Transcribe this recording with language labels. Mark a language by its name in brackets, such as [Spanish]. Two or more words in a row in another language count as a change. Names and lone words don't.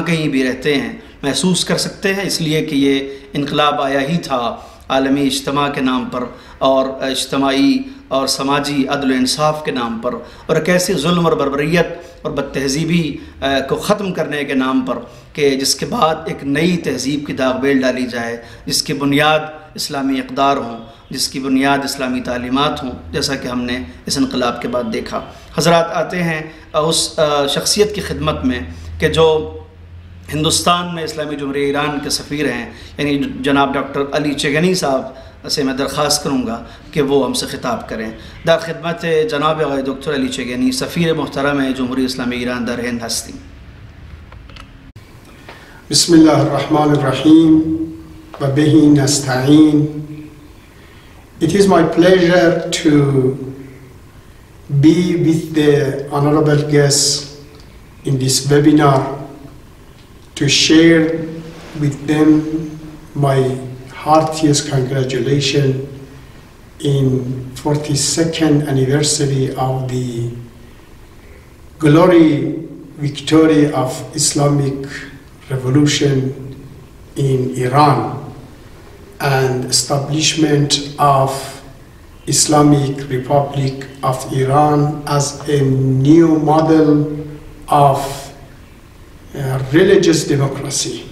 [Urdu] کہیں بھی رہتے ہیں محسوس کر سکتے ہیں، اس لیے کہ یہ انقلاب آیا ہی تھا عالمی اجتماع کے نام پر، اور اجتماعی اور سماجی عدل و انصاف کے نام پر، اور ایک ایسی ظلم اور بربریت اور بد تہذیبی کو ختم کرنے کے نام پر کہ جس کے بعد ایک نئی تہذیب کی داغ بیل ڈالی جائے، جس کی بنیاد اسلامی اقدار ہوں، جس کی بنیاد اسلامی تعلیمات ہوں، جیسا کہ ہم نے اس انقلاب کے بعد دیکھا۔ حضرات آتے ہیں اس شخصیت کی خدمت میں کہ جو ہندوستان میں اسلامی جمہوریہ ایران کے سفیر ہیں، یعنی جناب ڈاکٹر علی چگنی صاحب سے میں درخواست کروں گا کہ وہ ہم سے خطاب کریں۔ [Persian] در خدمت جناب آقای دکتر علی چگنی، سفیر محترم جمہوریہ اسلامی ایران در ہند ہستی۔ [Arabic] بسم اللہ الرحمن الرحیم و بہ نستعین۔ [English] It is my pleasure to be with the honorable guests in this webinar to share with them my heartiest congratulations in 42nd anniversary of the glory victory of Islamic revolution in Iran and establishment of Islamic Republic of Iran as a new model of religious democracy.